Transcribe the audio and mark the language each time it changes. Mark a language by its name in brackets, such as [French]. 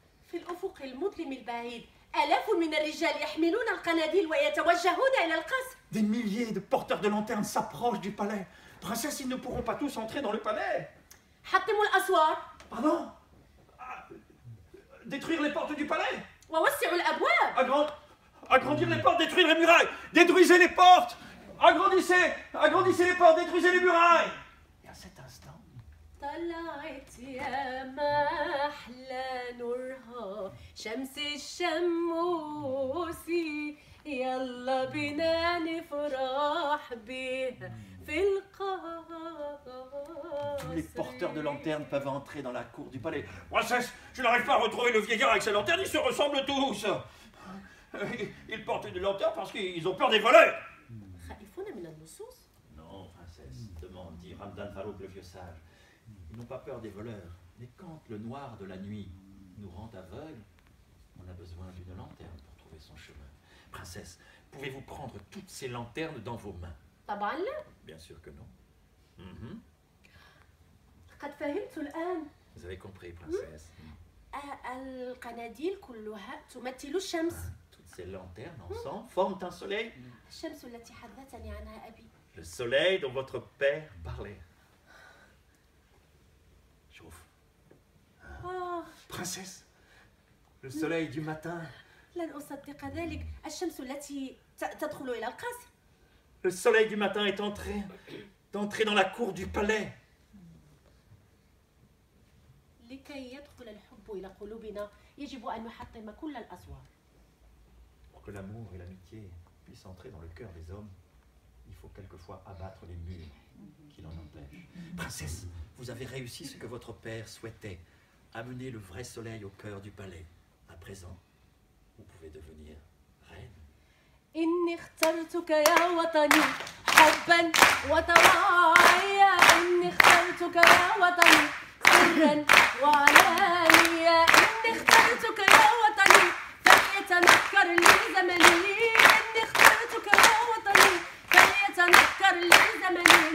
[Arabic] في الأفق المظلم البعيد آلاف من الرجال يحملون القناديل ويتوجهون إلى القصر. [French] Des milliers de porteurs de lanternes s'approchent du palais. Princesse, ils ne pourront pas tous entrer dans le palais. [Arabic] حطموا الأسوار. [French] Pardon? Détruire les portes du palais? [Arabic] ووسعوا الأبواب. [French] Agrandir les portes, détruire les murailles. Détruisez les portes. Agrandissez les portes, détruisez les murailles. Et à cet instant, [Arabic] طلعت يا ما أحلى نورها شمس الشموسي يلا بينا نفرح بيها في القصر. [French] tous les porteurs de lanternes peuvent entrer dans la cour du palais. Princesse, je n'arrive pas à retrouver le vieillard avec ses lanternes, ils se ressemblent tous. Ils portent une lanterne parce qu'ils ont peur des voleurs. [Arabic] خائفون من اللصوص. [French] Non, Ramdan Farouk, le vieux sage. Ils n'ont pas peur des voleurs. Mais quand le noir de la nuit nous rend aveugles, on a besoin d'une lanterne pour trouver son chemin. Princesse, pouvez-vous prendre toutes ces lanternes dans vos mains? [Arabic] طبعا لا. [French] Bien sûr que non. [Arabic] قد فهمت الآن. [French] Vous avez compris, princesse. [Arabic] القناديل كلها تمثل الشمس. [French] Toutes ces lanternes ensemble forment un soleil. [Arabic] الشمس التي حدثني عنها أبي. [French] Le soleil dont votre père parlait. Chauffe. Princesse, le soleil du matin. [Arabic] لن أصدق ذلك. الشمس التي تدخل إلى القصر. [French] Le soleil du matin est entré dans la cour du palais. [Arabic] لكي يدخل الحب إلى قلوبنا يجب أن نحطم كل الأسوار. [French] Pour que l'amour et l'amitié puissent entrer dans le cœur des hommes, il faut quelquefois abattre les murs qui l'en empêchent. Princesse, vous avez réussi ce que votre père souhaitait, amener le vrai soleil au cœur du palais. À présent, vous pouvez devenir reine. [Arabic] إني اخترتك يا وطني حبا وطواعيا. إني اخترتك يا وطني سرا وعلانيا. إني اخترتك يا وطني فليتنكر لي زمني. إني اخترتك يا وطني فليتنكر لي زمني.